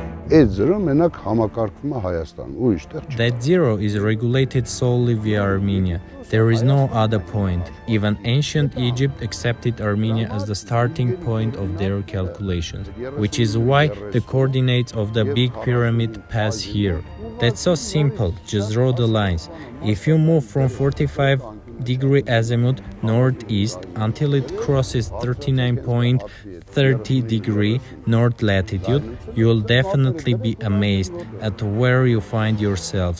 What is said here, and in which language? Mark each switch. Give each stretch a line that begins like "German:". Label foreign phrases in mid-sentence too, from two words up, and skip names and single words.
Armenian: այդ զրո մենակ համակարգվում է Հայաստանում, ուրիշ տեղ չի։
English: That zero is regulated solely via Armenia. There is no other point. Even ancient Egypt accepted Armenia as the starting point of their calculations, which is why the coordinates of the Big Pyramid pass here. That's so simple, just draw the lines. If you move from 45-degree azimuth northeast until it crosses 39.30 degree north latitude, you will definitely be amazed at where you find yourselves.